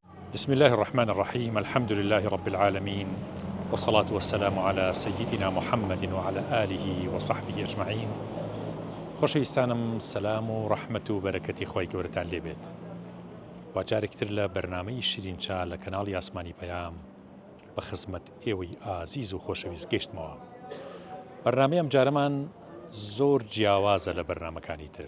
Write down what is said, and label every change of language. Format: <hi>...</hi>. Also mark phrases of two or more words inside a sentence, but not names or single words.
<ar>بسم الله الرحمن الرحيم. الحمد لله رب العالمين، والصلاة والسلام على سيدنا محمد وعلى آله وصحبه أجمعين.</ar> <ckb>خۆشەویستانم، سەلام و ڕەحمەت و بەرەکەتی خۆی گەورەتان لێبێت. واجارێکتر لە بەرنامەی شیرینچا لە کەناڵی ئاسمانی پەیام بە خزمەت ئێوەی ئازیز و خۆشەویست گەیشتمەوە. بەرنامەی ئەم جارەمان زۆر جیاوازە لە بەرنامەکانی تر.</ckb>